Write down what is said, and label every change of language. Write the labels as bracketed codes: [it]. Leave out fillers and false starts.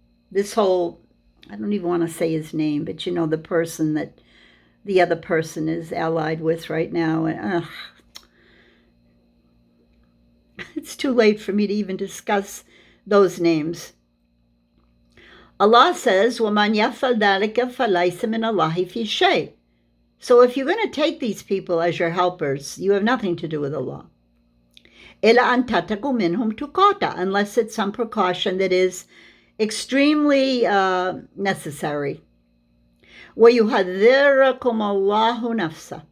[en] This whole, I don't even want to say his name, but the person that the other person is allied with right now. And it's too late for me to even discuss those names. Allah says, [ar] وَمَنْ يَفْعَلْ ذَلِكَ فَلَيْسَ مِنَ اللَّهِ فِي شَيْءٍ. [en] So if you're going to take these people as your helpers, you have nothing to do with Allah. [ar] إِلَّا أَن تَتَّقُوا مِنْهُمْ تُقَاتًا, [en] unless it's some precaution that is extremely necessary. [ar] وَيُحَذِّرَكُمْ اللَّهُ نَفْسَهُ.